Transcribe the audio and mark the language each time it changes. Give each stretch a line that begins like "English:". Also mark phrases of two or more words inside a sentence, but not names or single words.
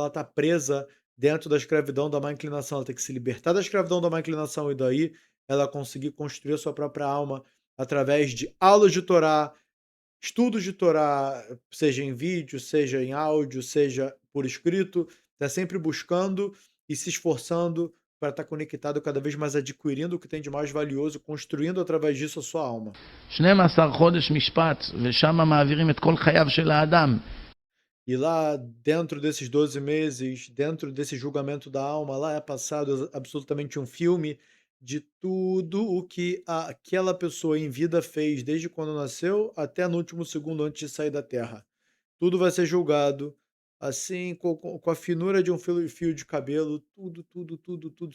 Portuguese: está presa dentro da escravidão da má inclinação, ela tem que se libertar da escravidão da má inclinação e daí ela conseguir construir a sua própria alma através de aulas de Torá, estudos de Torá, seja em vídeo, seja em áudio, seja por escrito, está sempre buscando e se esforçando para estar conectado cada vez mais, adquirindo o que tem de mais valioso, construindo através disso a sua alma.
Hebrew: 12 חודש משפט, ושם מעבירים את כל חייו של האדם.
Portuguese: E lá dentro desses 12 meses, dentro desse julgamento da alma, lá é passado absolutamente um filme de tudo o que aquela pessoa em vida fez, desde quando nasceu até no último segundo antes de sair da Terra. Tudo vai ser julgado, assim, com a finura de um fio de cabelo, tudo, tudo, tudo, tudo.